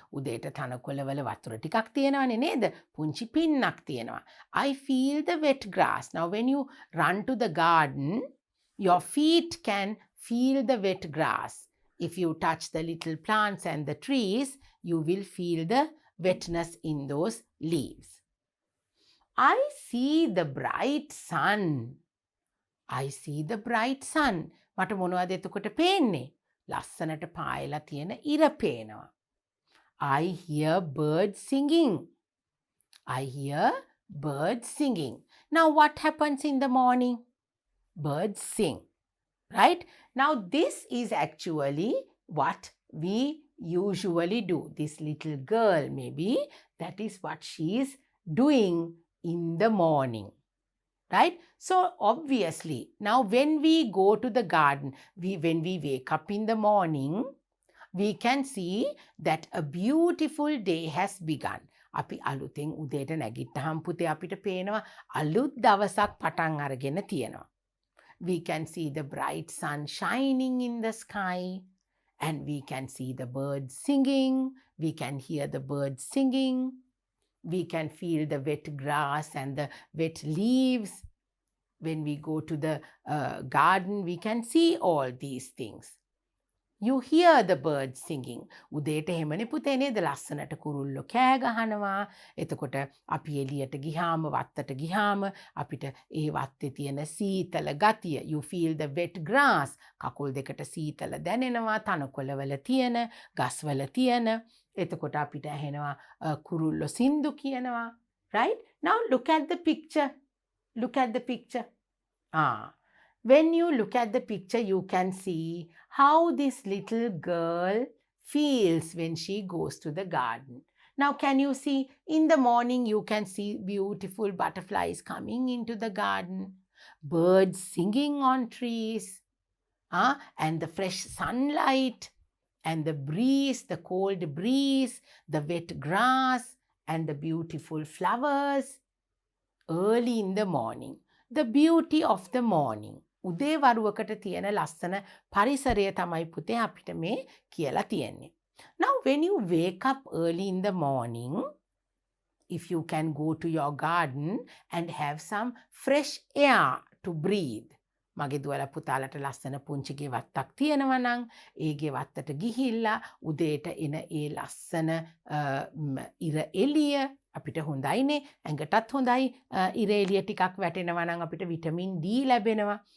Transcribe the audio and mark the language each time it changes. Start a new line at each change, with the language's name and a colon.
Sinhala: උදේට තනකොළවල වතුර ටිකක් තියෙනවනේ නේද? පුංචි පින්නක් තියෙනවා.
English: I feel the wet grass. Now when you run to the garden, your feet can feel the wet grass. If you touch the little plants and the trees, you will feel the wetness in those leaves. I see the bright sun. I see the bright sun.
Sinhala: මට මොනවද එතකොට පේන්නේ? ලස්සනට පායලා තියෙන ඉර පේනවා.
English: I hear birds singing. I hear birds singing. Now what happens in the morning? Birds sing, right? Now this is actually what we usually do. This little girl, maybe, that is what she is doing in the morning. Right? So obviously, now when we go to the garden, when we wake up in the morning, we can see that a beautiful day has begun.
Sinhala: අපි අලුතෙන් උදේට නැගිට්ටහම පුතේ අපිට පේනවා අලුත් දවසක් පටන් අරගෙන තියෙනවා.
English: We can see the bright sun shining in the sky, and we can see the birds singing. We can hear the birds singing. We can feel the wet grass and the wet leaves. When we go to the garden, we can see all these things. You hear the birds singing.
Sinhala: උදේට එහෙමනේ පුතේ නේද? ලස්සනට කුරුල්ලෝ කෑ ගහනවා. එතකොට අපි එළියට ගිහාම වත්තට ගිහාම අපිට ඒ වත්තේ තියෙන සීතල ගතිය.
English: You feel the wet grass.
Sinhala: කකුල් දෙකට සීතල දැනෙනවා. තනකොළවල තියෙන, ගස්වල තියෙන. එතකොට අපිට ඇහෙනවා කුරුල්ලෝ සින්දු කියනවා.
English: Right? Now look at the picture. Look at the picture. When you look at the picture, you can see how this little girl feels when she goes to the garden. Now, can you see in the morning, you can see beautiful butterflies coming into the garden, birds singing on trees, and the fresh sunlight, and the breeze, the cold breeze, the wet grass, and the beautiful flowers early in the morning. The beauty of the morning.
Sinhala: උදේ වරුවකට තියෙන ලස්සන පරිසරය තමයි පුතේ අපිට මේ කියලා තියෙන්නේ.
English: Now when you wake up early in the morning, if you can go to your garden and have some fresh air to breathe.
Sinhala: මගේ දුවලා පුතාලට ලස්සන පුංචි ගෙවත්තක් තියෙනවා නම් ඒ ගෙවත්තට ගිහිල්ලා උදේට එන ඒ ලස්සන ඉර එළිය අපිට හොඳයිනේ ඇඟටත් හොඳයි ඉර එළිය ටිකක් වැටෙනවා නම් අපිට vitamin D ලැබෙනවා.